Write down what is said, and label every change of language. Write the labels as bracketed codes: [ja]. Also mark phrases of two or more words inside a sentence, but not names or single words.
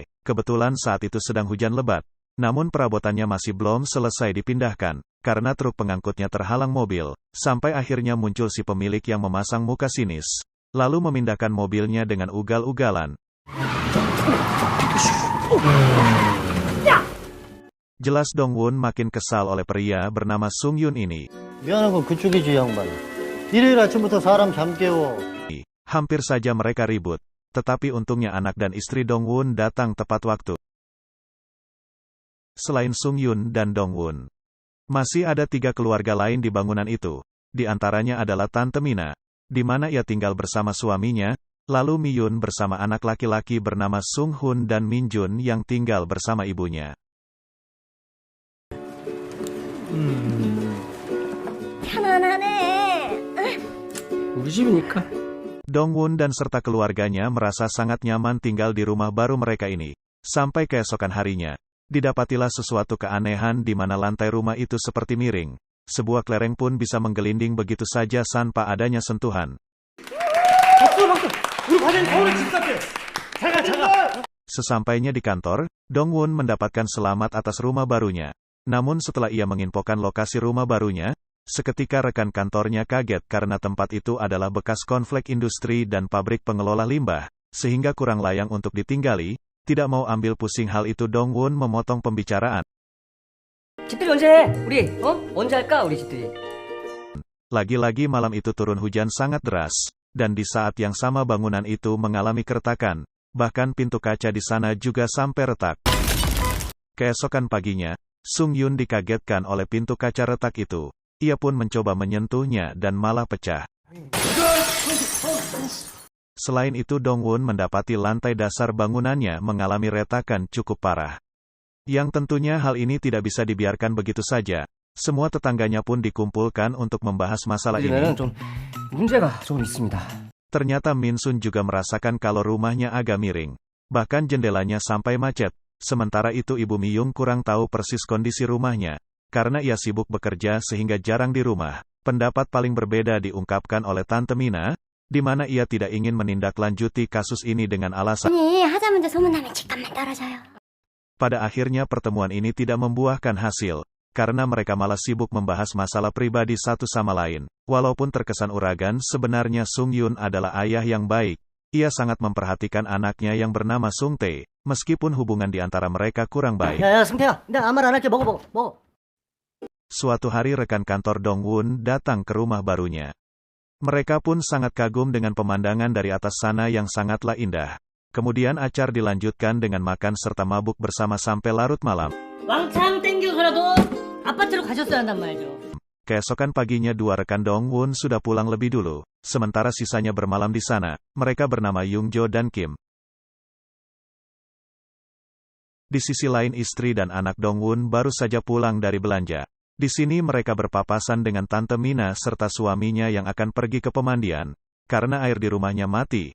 [id] Kebetulan saat itu sedang hujan lebat. Namun perabotannya masih belum selesai dipindahkan, karena truk pengangkutnya terhalang mobil, sampai akhirnya muncul si pemilik yang memasang muka sinis. Lalu memindahkan mobilnya dengan ugal-ugalan. Jelas Dongwon makin kesal oleh pria bernama Sung Yun ini. [ko] 미안한 건 그쪽이지 양반. 일요일 아침부터 사람 잠 깨워. [id] Hampir saja mereka ribut, tetapi untungnya anak dan istri Dongwon datang tepat waktu. Selain Sung Yun dan Dongwon, masih ada 3 keluarga lain di bangunan itu. Di antaranya adalah Tante Mina, di mana ia tinggal bersama suaminya, lalu Mi Yun bersama anak laki-laki bernama Sung Hun dan Min Jun yang tinggal bersama ibunya. [ko] 편안하네. 우리 집이니까. [id] Dongwon dan serta keluarganya merasa sangat nyaman tinggal di rumah baru mereka ini. Sampai keesokan harinya, didapatilah sesuatu keanehan di mana lantai rumah itu seperti miring. Sebuah kelereng pun bisa menggelinding begitu saja tanpa adanya sentuhan. Sesampainya di kantor, Dongwon mendapatkan selamat atas rumah barunya. Namun setelah ia menginfokan lokasi rumah barunya, seketika rekan kantornya kaget karena tempat itu adalah bekas konflik industri dan pabrik pengelola limbah, sehingga kurang layak untuk ditinggali. Tidak mau ambil pusing hal itu, Dongwon memotong pembicaraan. [ko] 집들이 언제 해? 우리 언제 할까? 우리 집들이. [id] Lagi-lagi malam itu turun hujan sangat deras, dan di saat yang sama bangunan itu mengalami keretakan, bahkan pintu kaca di sana juga sampai retak. Keesokan paginya, Sung Yun dikagetkan oleh pintu kaca retak itu. Ia pun mencoba menyentuhnya dan malah pecah. Selain itu Dongwon mendapati lantai dasar bangunannya mengalami retakan cukup parah. Yang tentunya hal ini tidak bisa dibiarkan begitu saja. Semua tetangganya pun dikumpulkan untuk membahas masalah ini. [ko] 문제가 좀 있습니다. [id] Ternyata Min Sun juga merasakan kalau rumahnya agak miring. Bahkan jendelanya sampai macet. Sementara itu Ibu Mi Yung kurang tahu persis kondisi rumahnya. Karena ia sibuk bekerja sehingga jarang di rumah. Pendapat paling berbeda diungkapkan oleh Tante Mina, di mana ia tidak ingin menindaklanjuti kasus ini dengan alasan. [ko] 아니, 하자마자 소문나면 집값만 떨어져요. [id] Pada akhirnya pertemuan ini tidak membuahkan hasil, karena mereka malah sibuk membahas masalah pribadi satu sama lain. Walaupun terkesan uragan, sebenarnya Sung Yun adalah ayah yang baik. Ia sangat memperhatikan anaknya yang bernama Sung Tae, meskipun hubungan di antara mereka kurang baik. [ko] 야야 승태야, 내가 아무 말 안 할게. 먹어. [id] Suatu hari rekan kantor Dongwon datang ke rumah barunya. Mereka pun sangat kagum dengan pemandangan dari atas sana yang sangatlah indah. Kemudian acara dilanjutkan dengan makan serta mabuk bersama sampai larut malam. [ko] 왕창 땡겨서라도 아파트로 가셨어야 한단 말이죠. [id] Keesokan paginya 2 rekan Dongwon sudah pulang lebih dulu, sementara sisanya bermalam di sana. Mereka bernama Yung Jo dan Kim. Di sisi lain istri dan anak Dongwon baru saja pulang dari belanja. Di sini mereka berpapasan dengan Tante Mina serta suaminya yang akan pergi ke pemandian, karena air di rumahnya mati.